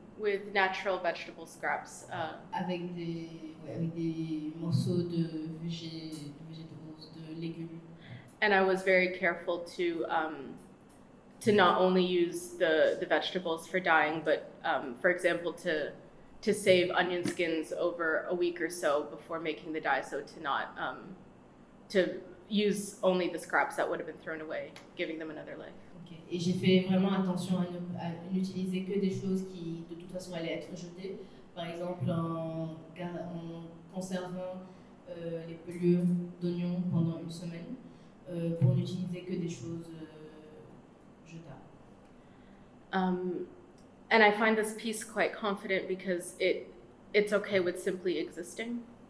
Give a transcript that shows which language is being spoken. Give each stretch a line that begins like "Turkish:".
English: with natural vegetable scraps.
French: avec des morceaux de végétaux, de légumes.
English: And I was very careful to not only use the vegetables for dyeing, but for example, to save onion skins over a week or so before making the dye, so to not to use only the scraps that would have been thrown away, giving them another life. Okay.
French: Et j'ai fait vraiment attention à n'utiliser que des choses qui, de toute façon, allaient être jetées. Par exemple, en conservant les pelures d'oignons pendant une semaine, pour n'utiliser que des choses jetables.
English: And I find this piece quite confident because it's okay with simply existing.